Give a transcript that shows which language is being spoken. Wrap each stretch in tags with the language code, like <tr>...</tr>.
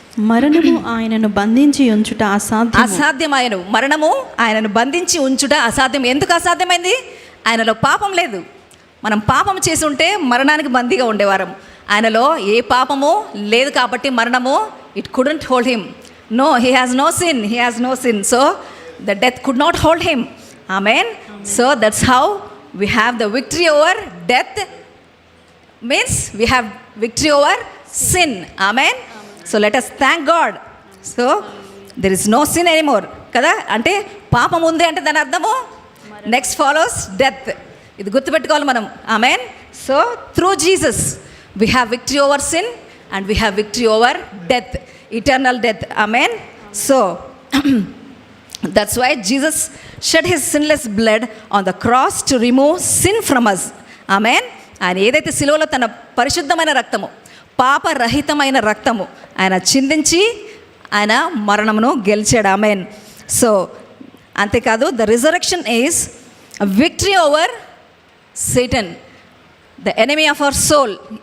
<te>మరణము ఆయనను బంధించి ఉంచుట అసాధ్యమైన మరణము ఆయనను బంధించి ఉంచుట అసాధ్యం. ఎందుకు అసాధ్యమైంది? ఆయనలో పాపం లేదు. మనం పాపం చేసి ఉంటే మరణానికి బందీగా ఉండేవారం. ఆయనలో ఏ పాపము లేదు కాబట్టి మరణము</te> <en>It couldn't hold him. No, he has no sin. He has no sin. So the death could not hold him. Amen. So that's how we have the victory over death. Means we have victory over sin. Amen. So let us thank God. So there is no sin anymore.</en> <te>Kada ante పాపం ఉంది అంటే దాని అర్థము</te> <en>Next follows death.</en> <te>ఇది గుర్తుపెట్టుకోవాలి మనం. Amen.</te> <en>So through Jesus we have victory over sin and we have victory over death, eternal death. Amen. So that's why Jesus shed his sinless blood on the cross to remove sin from us. Amen.</en> <te>ఆయన ఏదైతే శిలువలో తన పరిశుద్ధమైన రక్తము, పాపరహితమైన రక్తము ఆయన చిందించి ఆయన మరణమును గెలిచాడు. ఆమెన్.</te> <en>so</en> <te>అంతేకాదు,</te> <en>The resurrection is victory over Satan, the enemy of our soul.</en>